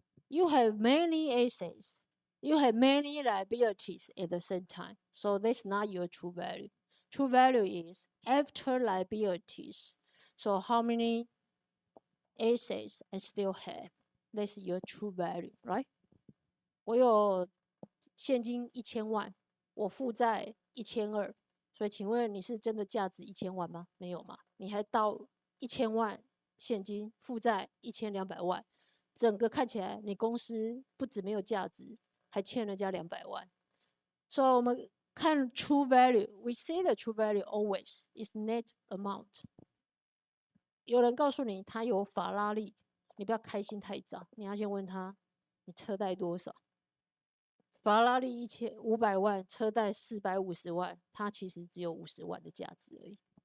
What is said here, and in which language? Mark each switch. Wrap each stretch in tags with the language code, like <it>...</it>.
<en>You have many assets. You have many liabilities at the same time. So that's not your true value. True value is after liabilities. So how many assets I still have? That's your true value, right?</en> <zh>我有现金1000万，我负债1200，所以请问你是真的价值1000万吗？没有嘛？你还到1000万现金，负债1200万，整个看起来你公司不止没有价值，还欠人家200万。所以我们看</zh> <en>true value，we see the true value always is net amount。</en> <zh>有人告诉你他有法拉利，你不要开心太早，你要先问他你车贷多少。法拉利1500万，车贷450万，它其实只有50万的价值而已。</zh>